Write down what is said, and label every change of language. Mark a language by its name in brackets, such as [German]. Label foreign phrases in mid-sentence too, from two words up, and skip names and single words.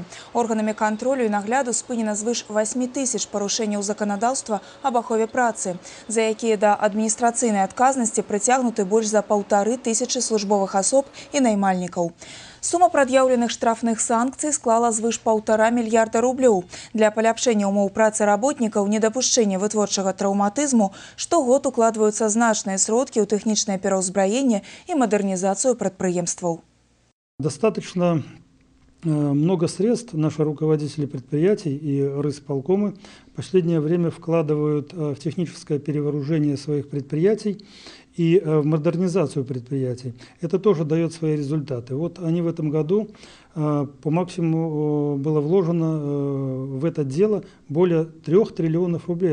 [Belarusian] Органамі кантролю і нагляду спынена звыш 8 000 парушэнняў заканадаўства аб ахове працы, за якія да адміністрацыйнай адказнасці прыцягнуты больш за 1500 службовых асоб і наймальнікаў. Сума прад'яўленых штрафных санкцый склала звыш 1,5 мільярда рублёў. Для паляпшэння умоў працы работнікаў, недапушчэння вытворчага траўматызму штогод укладваюцца значныя сродкі ў тэхнічнае пераўзбраенне і мадэрнізацыю прадпрыемстваў. [Russian] Достаточно много средств наши руководители предприятий и рысполкомы в последнее время вкладывают в техническое перевооружение своих предприятий и в модернизацию предприятий. Это тоже дает свои результаты. Вот они в этом году по максимуму было вложено в это дело более 3 триллионов рублей.